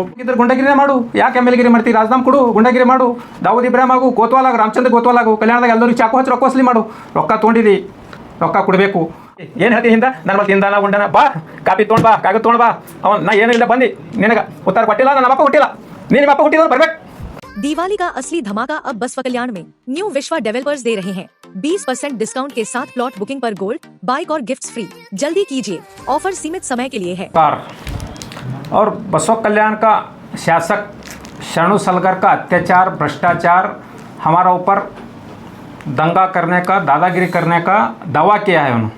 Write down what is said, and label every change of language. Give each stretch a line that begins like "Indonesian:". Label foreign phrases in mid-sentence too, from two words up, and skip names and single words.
Kannada: ಇದ್ರ ಗುಂಡಗಿರಿ ಮಾಡು, ಯಾಕೆ MLA ಗಿರಿ ಮಾಡ್ತೀವಿ? ರಾಜನಾಮ್ ಕೊಡು, ಗುಂಡಗಿರಿ ಮಾಡು, ದಾವೂದ್ ಇಬ್ರಾಹಿಂ ಆಗು, ಕೋತ್ವಾಲ್ ಆಗು, ರಾಮಚಂದ್ರ ಕೋತ್ವಾಲ್ ಆಗು, ಕಲ್ಯಾಣದಾಗ ಎಲ್ಲರಿಗೂ ಚಾಕು ಹಚ್ಚಿ ರೊಕ್ಕ ವಸೂಲಿ ಮಾಡು. ರೊಕ್ಕ ತೊಗೊಂಡಿದ್ದಿ, ರೊಕ್ಕ ಕೊಡಬೇಕು. ಏನು ಹೇಳ್ತೀನಿ ಹಿಂದ ನನ್ನ ಮತ್ತೆ ಹಿಂದಾನ ಗುಂಡನ ಬಾ ಕಾಪಿ ತೊಗೊಂಡು ಬಾ, ಕಾಗದ ತೊಗೊಂಡು ಬಾ. ಅವನು ನಾ ಏನೂ ಇಲ್ಲ ಬಂದು ನಿನಗೆ ಉತ್ತರ ಕೊಟ್ಟಿಲ್ಲ, ನನ್ನ ಅಪ್ಪ ಹುಟ್ಟಿಲ್ಲ, ನಿಮ್ಮ ಅಪ್ಪ ಹುಟ್ಟಿದ್ರು ಬರ್ಬೇಕು.
Hindi: दिवाली का असली धमाका अब बसवा कल्याण में न्यू विश्वा डेवलपर्स दे रहे हैं 20% डिस्काउंट के साथ प्लॉट बुकिंग पर
English: gold bike
Hindi: और गिफ्ट्स फ्री। जल्दी कीजिए, ऑफर सीमित समय के लिए है। और बसवा कल्याण का शासक शरणु सलगर का अत्याचार भ्रष्टाचार हमारा ऊपर दंगा करने का दादागिरी करने का दावा किया है उन्होंने।